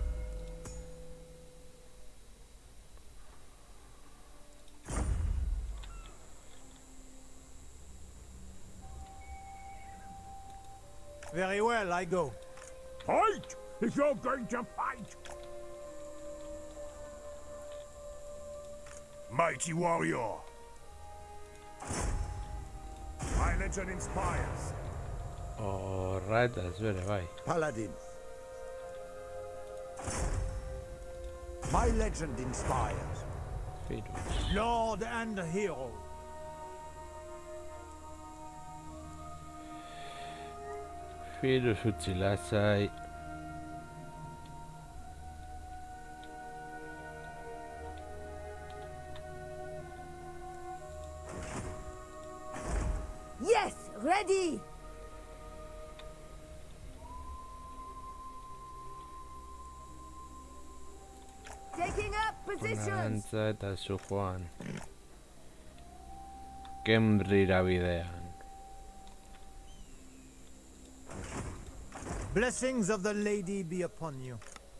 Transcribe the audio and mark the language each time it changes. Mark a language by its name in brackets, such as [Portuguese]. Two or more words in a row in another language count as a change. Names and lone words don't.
[English] Very well, I go. Fight! If you're going to fight! Mighty warrior! My legend inspires. Alright, [Basque] ez bere, bai. [English] Paladin. My legend inspires. Firuz. Lord and hero. [Basque] Firuz utzi lasai. [English] Yes, ready! Taking up positions! [Basque] Arantza eta zu Juan. Kembrira bidean. [English] Blessings of the lady be upon you.